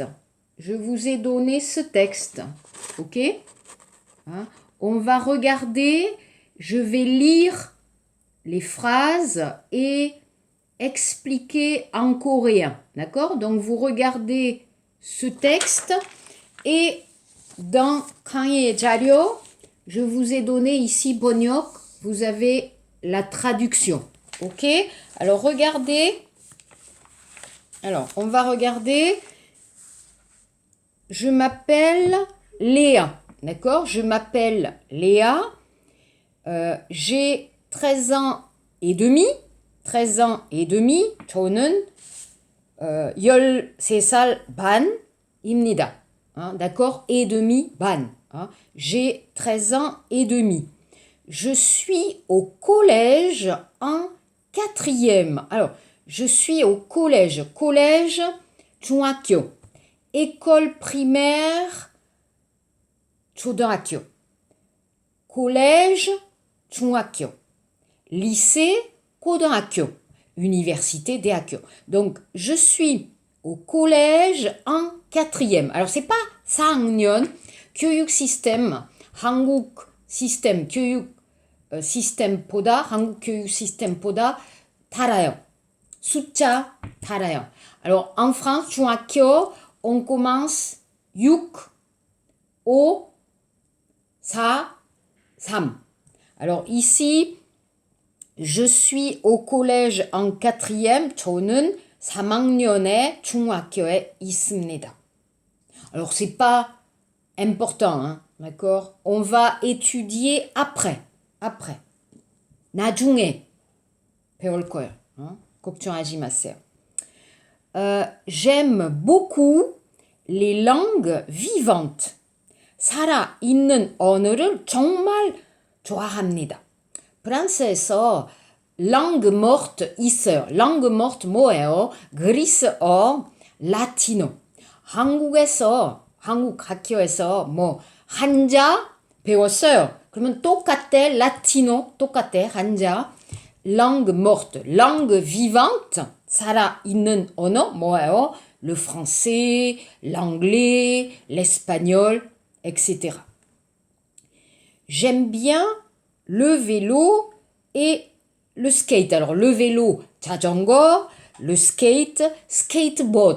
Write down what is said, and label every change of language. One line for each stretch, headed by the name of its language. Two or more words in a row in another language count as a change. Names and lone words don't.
French: Je vous ai donné ce texte, ok? On va regarder, je vais lire les phrases et expliquer en coréen, d'accord? Donc vous regardez ce texte et dans
Korean: 강의 자료,
French: je vous ai donné ici 번역, vous avez la traduction, ok? Alors regardez, on va regarder, je m'appelle Léa, d'accord? Je m'appelle Léa. J'ai 13 ans et demi. 13 ans et demi.
Korean: 저는 13살 반입니다.
French: D'accord? Et demi, 반. J'ai 13 ans et demi. Je suis au collège en quatrième. Alors, je suis au collège. Collège, 중학교. École primaire, 초등학교. Collège, 중학교. Lycée, 고등학교. Université, 대학교. Donc, je suis au collège en quatrième. Alors, c'est pas
Korean: 4학년, 교육 시스템, 한국 시스템, 교육 시스템보다, 한국 교육 시스템보다 달아요. 숫자 달아요.
French: Alors, en France, 중학교, on commence 6, 5, 4, 3. Alors ici, je suis au collège en quatrième.
Korean: 저는 3학년에 중학교에 있습니다.
French: Alors c'est pas important, hein, d'accord? On va étudier après.
Korean: 나중에 배울 거예요. 걱정하지 마세요.
French: J'aime beaucoup les langues vivantes.
Korean: 살아있는 언어를 정말 좋아합니다. 프랑스에서
French: langue morte
Korean: 있어요.
French: langue morte
Korean: 뭐예요? 그리스어, 라티노. 한국 학교에서 뭐 한자 배웠어요. 그러면 똑같대, 라티노 똑같대, 한자.
French: langue morte, langue vivante,
Korean: 살아있는 언어 뭐예요?
French: le français, l'anglais, l'espagnol, etc. J'aime bien le vélo et le skate. Alors le vélo, 자전거, le skate, skateboard.